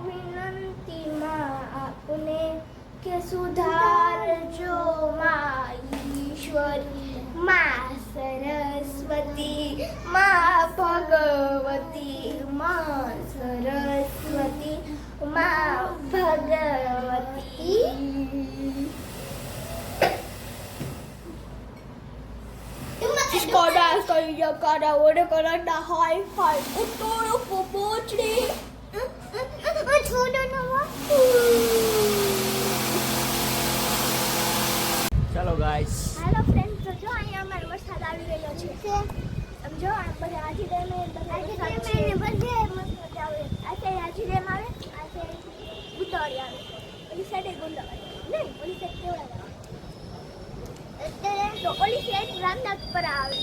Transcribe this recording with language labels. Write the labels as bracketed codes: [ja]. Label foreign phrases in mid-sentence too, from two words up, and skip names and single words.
[gu] વિનંતી માં આપને કે સુધારજો માં ઈશ્વરી માં સરસ્વતી માં ભગવતી માં સરસ્વતી માં ભગવતી. Skada kaya kada ore kada hi hi utoro popochri [hi] छोड़ो ना [gu] ચલો ગાઈસ. [en] Hello friends, [gu] તો જો અહીંયા અમારો વરસાદ આવી રહ્યો છે. સમજો આ બધા આજી ડેમ એ બધે મસ્ત મજા આવે. આ આજી ડેમ આવે, આ ઉતારી આવે, ઓલી સાઈડે ગોંડાવાળી નહીં, ઓલી સાઈડ કેવડા તો ઓલી સાઈડ રામનાથ પર આવે.